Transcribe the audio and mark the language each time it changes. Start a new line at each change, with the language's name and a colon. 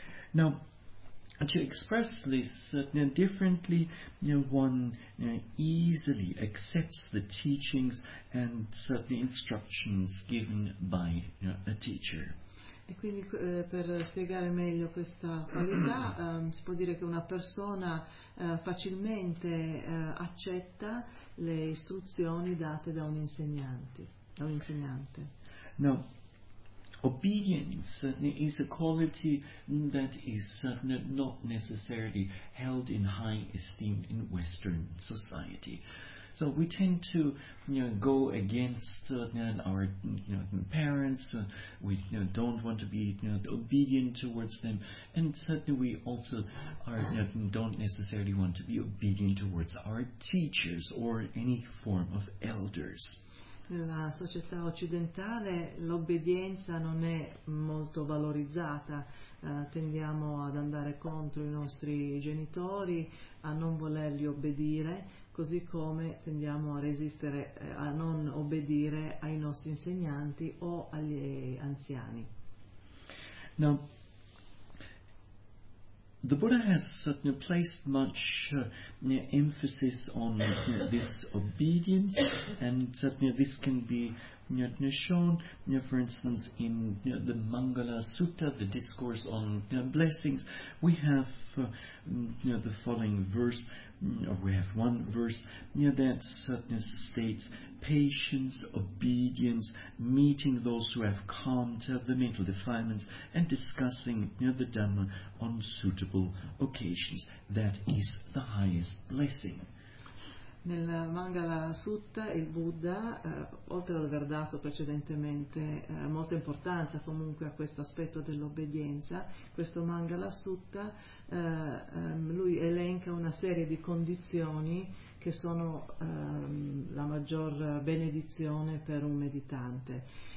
English: Now, to express this differently, one easily accepts the teachings and certain instructions given by a teacher.
Italian: E quindi per spiegare meglio questa qualità, si può dire che una persona facilmente accetta le istruzioni date da un insegnante. No.
English: Obedience is a quality that is not necessarily held in high esteem in Western society. So we tend to go against our parents, we don't want to be obedient towards them, and certainly we also don't necessarily want to be obedient towards our teachers or any form of elders.
Italian: Nella società occidentale l'obbedienza non è molto valorizzata, tendiamo ad andare contro i nostri genitori, a non volerli obbedire, così come tendiamo a resistere, a non obbedire ai nostri insegnanti o agli anziani. No.
English: The Buddha has placed much emphasis on this obedience, and this can be shown, for instance, in the Mangala Sutta, the discourse on blessings. We have the following verse, or we have one verse that states patience, obedience, meeting those who have calmed the mental defilements, and discussing the Dhamma on suitable occasions. That is the highest blessing.
Italian: Nel Mangala Sutta il Buddha, oltre ad aver dato precedentemente molta importanza comunque a questo aspetto dell'obbedienza, questo Mangala Sutta, lui elenca una serie di condizioni che sono la maggior benedizione per un meditante.